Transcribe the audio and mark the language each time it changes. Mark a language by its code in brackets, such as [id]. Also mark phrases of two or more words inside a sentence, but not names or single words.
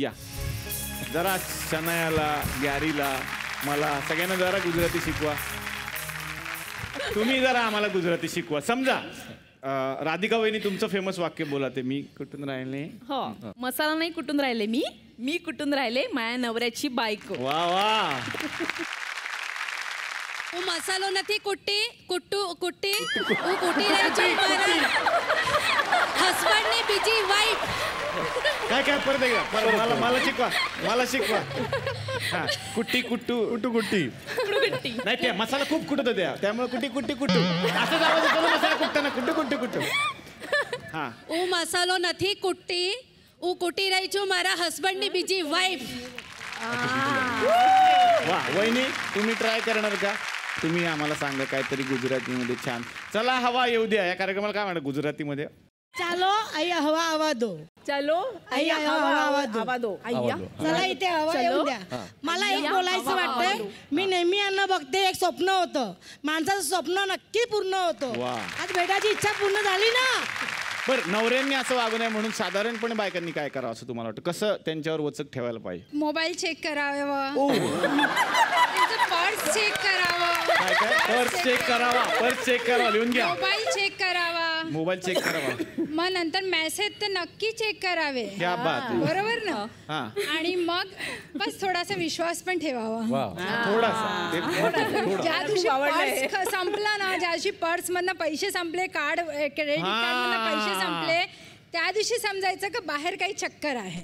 [mr] या जरा शनायाला गॅरीला मला सगळ्यांना जरा गुजराती शिकवा. तुम्ही जरा आम्हाला गुजराती शिकवा. समजा राधिका वहिनी तुमचं फेमस वाक्य बोला ते. मी कुठून राहिले? हो मसाला नाही कुठून राहिले मी कुठून राहिले माझ्या नवऱ्याची बायको. वा वा. [gu] હું મસાલો નથી કુટ્ટી કુટ્ટી હું કુટી રહી છું મારા હસબન્ડની બીજી વાઈફ. [mr] काय काय परत एकदा परत मला शिकवा. हा कुट्टी कुट्टी नाही ते मसाला खूप कुटत होत्या त्यामुळे कुट्टी असं आवाज येतो ना मसाला कुटताना कुट्टू. हा [gu] હું મસાલો નથી કુટ્ટી હું કુટી રહી છું મારા હસબન્ડની બીજી વાઈફ. [mr] वा वहिनी तुम्ही ट्राय करणार का? तुम्ही आम्हाला सांगा काहीतरी गुजरातीमध्ये छान. चला हवा येऊ द्या या कार्यक्रमाला काय म्हणतात गुजरातीमध्ये? [gu] ચાલો આય્યા હવા આવા દો. चलो આય્યા હવા આવા દો. आय्या [mr] चला इथे हवा येऊ द्या. मला एक बोलायचं वाटतंय. मी नेहमी यांना बघते एक स्वप्न होतं माणसाचं स्वप्न नक्की पूर्ण होतं. वा. आज भेटायची इच्छा पूर्ण झाली ना. बरं नवऱ्यांनी असं वागू नये म्हणून साधारणपणे बायकांनी काय करावं असं तुम्हाला वाटतं? कसं त्यांच्यावर वचक ठेवायला पाहिजे? [en] mobile check [mr] करावा, त्यांचं [en] purse check [mr] करावं, काय [en] purse check [mr] करावा लिहून घ्या. [en] mobile check [mr] करावा. मग नंतर मेसेज तर नक्की चेक करावे. [hi] क्या बात [mr] आहे. बरोबर ना? हा आणि मग बस थोडासा विश्वास पण ठेवावा. थोडासा ज्या दिवशी पर्स संपला ना, ज्या दिवशी पर्स मधनं पैसे संपले, कार्ड [en] credit card [mr] मधनं पैसे संपले, त्या दिवशी समजायचं का बाहेर काही चक्कर आहे.